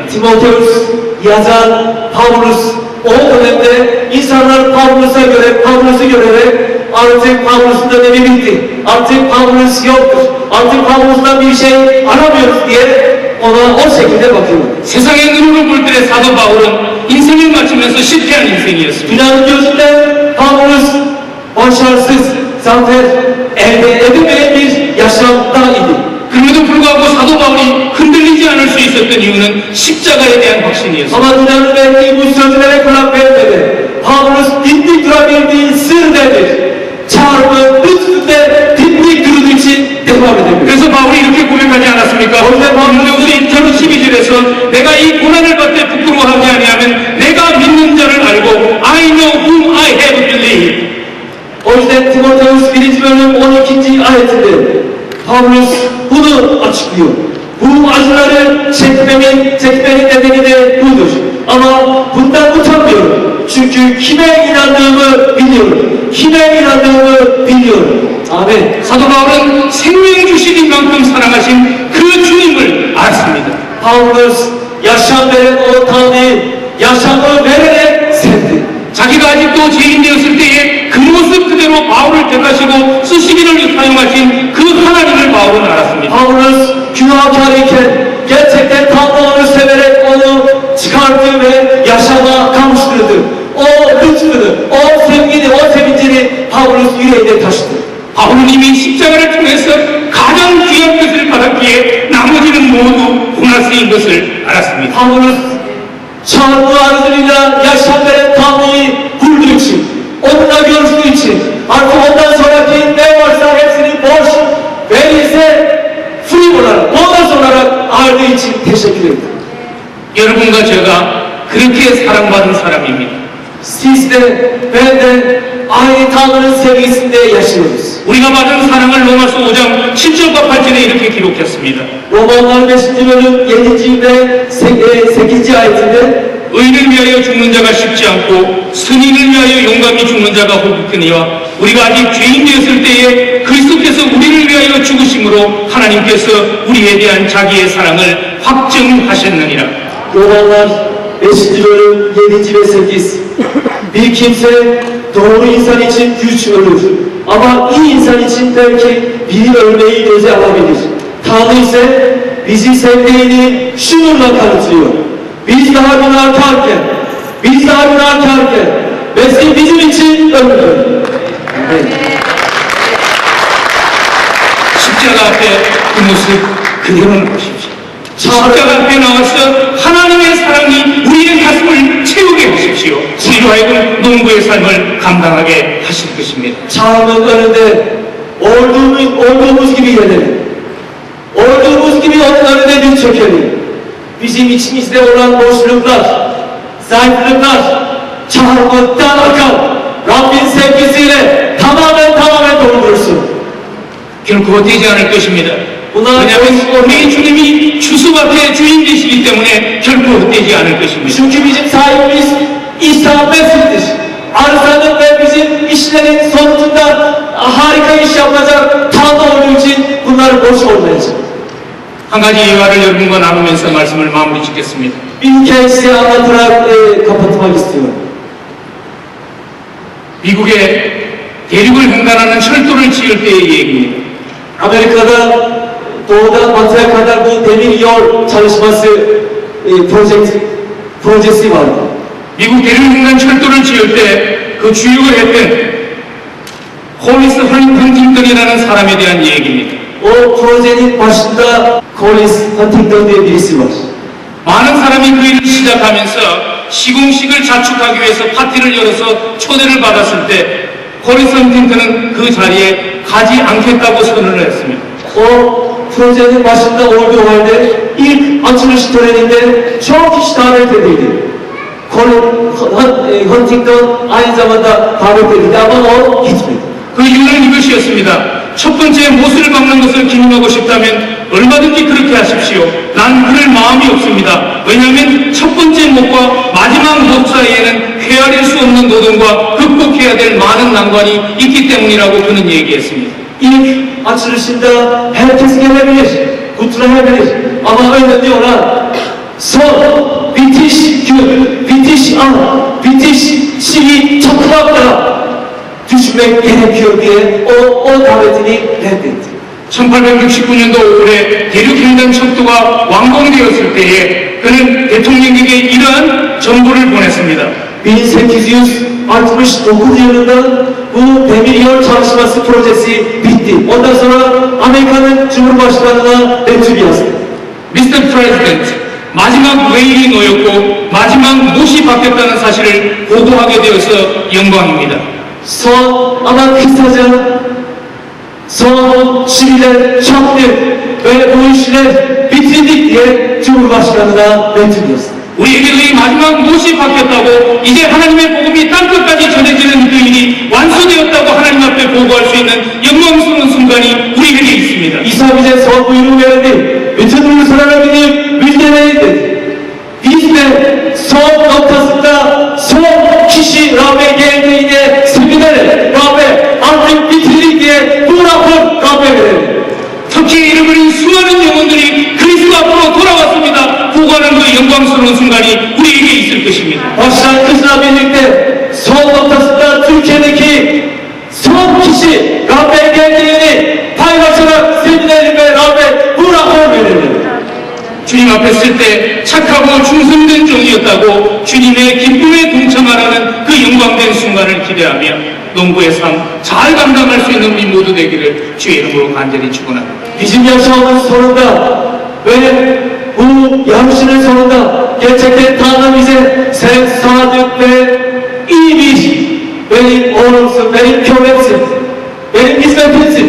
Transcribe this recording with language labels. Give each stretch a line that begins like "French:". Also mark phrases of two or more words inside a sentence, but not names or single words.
Turkish: Timoteus yazan Pavlus o dönemde insanlar Pavlus'a göre artık Pavlus'un dönemi bitti. Artık Pavlus yoktur. Artık Pavlus'tan bir şey aramıyoruz diye ona o şekilde bakıyor.
Korean: 세상의 눈으로 볼 때 사도 바울은 인생을 마치면서 실패한 인생이었습니다.
Turkish: Dünyanın gözünde Pavlus başarısız, zafer elde edemeyen bir yaşamda idi.
Korean: 그럼에도 불구하고 사도 바울이 흔들리지 않을 수 있었던 이유는 십자가에 대한 확신이었습니다.
Turkish: Ama dünyanın verdiği bu sözlere kulak vermedi. Pavlus dimdik durabildiği sır nedir? Çarmıh üstünde dimdik durduğu için devam edebilir.
Korean: 그래서 바울이 이렇게 고백하지 않았습니까? 디모데후서 1장 12절에서 내가 이 고난을 받되 부끄러워하지 아니하면 내가 믿는 자를 알고
English: I know whom I have believed.
Turkish: O yüzden Timoteus 1. bölüm 12. ayetinde Pavlus bunu açıklıyor. Bu acıları çekmenin nedeni de budur. Ama bundan utanmıyorum. Çünkü kime inandığımı biliyorum. Amin.
Korean: 사도 바울은 생명 주시는 만큼 사랑하신 그 주님을 알았습니다.
Turkish: Pavlus yaşam veren o Tanrı'yı yaşamı vererek sevdi.
Korean: 자기가 아직도 죄인 되었을 때에 그 모습 그대로 바울을 택하시고 쓰시기를 사용하신 그 하나님을 바울은 알았습니다.
Turkish: Pavlus günahkar iken gerçekten Tanrı onu severek onu çıkarttı ve yaşama kavuşturdu. O lütfunu, o sevgini, o sevincini Pavlus yüreğine taşıdı.
Korean: 바울은 이미 십자가를 통해서 가장 귀한 것을 받았기에 나머지는 모두 고난 쓰인 것을 알았습니다.
Turkish: Pavlus çarmıh aracılığıyla yaşam veren Tanrı'yı bulduğu için, onunla görüştüğü için, artık ondan sonraki ne varsa hepsini boş verirse free olarak, bonus olarak aldığı için teşekkür ederim.
Korean: 여러분과 제가 그렇게 사랑받은 사람입니다.
Turkish: Siz de, ben de aynı Tanrı'nın sevgisinde yaşıyoruz.
Korean: 우리가 받은 사랑을 로마서 5장 7절과 8절에 이렇게 기록했습니다.
Turkish: Romanlar 5. bölüm 7. ve 8. ayetinde
Korean: 의를 위하여 죽는 자가 쉽지 않고 선인을 위하여 용감히 죽는 자가 혹있거니와 우리가 아직 죄인 되었을 때에 그리스도께서 우리를 위하여 죽으심으로 하나님께서 우리에 대한 자기의 사랑을 확증하셨느니라.
Turkish: Romanlar 5. bölüm 7. ve 8. Bir kimse doğru insan için güç ölür. Ama iyi insan için belki biri ölmeyi göze alabilir. Tanrı ise bizi sevdiğini şununla kanıtlıyor. Biz daha günahkarken Mesih bizim için öldü.
Korean: 십자가 앞에 그 모습 그대로 보십시오. 십자가 앞에 나와서 하나님의 사랑이 우리의 가슴을 채우게 하십시오. 우리로 하여금 농부의 삶을 감당하게 하실 것입니다.
Turkish: Çağımın önünde olduğumuz gibi gelelim. Olduğumuz gibi onun önünde diz çökelim. Bizim içimizde olan boşluklar, zayıflıklar, çağımızdan akan Rabbin sevgisiyle tamamen doldursun.
Korean: 결코 되지 않을 것입니다.
Turkish: Bunlar
Korean: 왜냐하면 우리 주님이 주수밭의 주인 되시기 때문에 결코 되지 않을 것입니다.
Turkish: çünkü bizim sahibimiz İsa Mesih'tir. Arsanın ve bizim işlerin sonucunda harika iş yapacak Tanrı olduğu için bunlar boş olmayacak.
Korean: 한 가지 예화를 여러분과 나누면서 말씀을 마무리 짓겠습니다.
Turkish: Bir hikaye size anlatarak kapatmak istiyorum.
Korean: 미국에 대륙을 횡단하는 철도를 지을 때의 얘기입니다.
Turkish: Amerika'da doğudan batıya kadar bu demir yol çalışması projesi vardı.
Korean: 미국 대륙 횡단 철도를 지을 때 그 주역을 했던 콜리스 헌팅턴이라는 사람에 대한 얘기입니다.
Turkish: O projenin başında Collins Huntington diye birisi var.
Korean: 많은 사람이 그 일을 시작하면서 시공식을 자축하기 위해서 파티를 열어서 초대를 받았을 때 콜리스 헌팅턴은 그 자리에 가지 않겠다고 선언을 했습니다.
Turkish: O projenin başında olduğu halde ilk açılış töreninde çok kişi davet edildi. Huntington aynı zamanda davet edildi ama o gitmedi.
Korean: 그 이유는 이것이었습니다. 첫 번째 못을 박는 것을 기념하고 싶다면 얼마든지 그렇게 하십시오. 난 그럴 마음이 없습니다. 왜냐하면 첫 번째 못과 마지막 못 사이에는 헤아릴 수 없는 노동과 극복해야 될 많은 난관이 있기 때문이라고 그는 얘기했습니다.
Turkish: İlk açılışında herkes gelebilir, kutlayabilir. Ama öyle diyorlar, son, bitiş gün, bitiş an, bitiş şeyi çatmakla düşmek gerekiyor diye o davetini reddetti.
Korean: 1869년도 5월에 대륙횡단 척도가 완공되었을 때에 그는 대통령에게 이러한 정보를 보냈습니다.
Turkish: 1869 yılında bu demiryol çalışması projesi bitti. Ondan sonra Amerika'nın Cumhurbaşkanı'na mektup yazdı.
English: Mr. President,
Korean: 마지막 레일이 놓였고 마지막 못이 바뀌었다는 사실을 보고하게 되어서 영광입니다.
Turkish: Son ama kısaca son Şili'den çaktı ve bu işler bitirdik diye Cumhurbaşkanı'na mektup yazdı.
Korean: 우리에게도 이 마지막 못이 바뀌었다고 이제 하나님의 복음이 땅끝까지 전해지는 그 일이 완수되었다고 하나님 앞에 보고할 수 있는 영광스러운 순간이 우리에게 있습니다.
Turkish: İsa bize son buyruğu verdi. Bütün uluslara gidip müjdeleyin dedi. Biz de son noktasında son kişi Rab'be geldiğine sevinerek Rab'be artık bitirdik diye bu rapor Rab'be verelim.
Korean: 터키에 잃어버린 수많은 영혼들이 그리스도 앞으로 돌아왔습니다. 보고하는 그 영광스러운 순간이 우리에게 있을 것입니다.
Turkish: Başlangıçla birlikte son noktasında Türkiye'deki son kişi Rab'be geldiğini paylaşarak sevinelim ve Rab'be bu rapor verelim.
Korean: 주님 앞에 쓸 때 착하고 충성된 종이었다고 주님의 기쁨에 동참하라는 그 영광된 순간을 기대하며 농부의 삶 잘 감당할 수 있는 우리 모두 되기를 주의 이름으로 간절히 축원합니다.
Turkish: Bizim yaşamımız sonunda ve bu yarışının sonunda gerçekten Tanrı bize sen sadık ve iyi bir benim oğlumsun, benim kömeksin, benim hizmetimsin.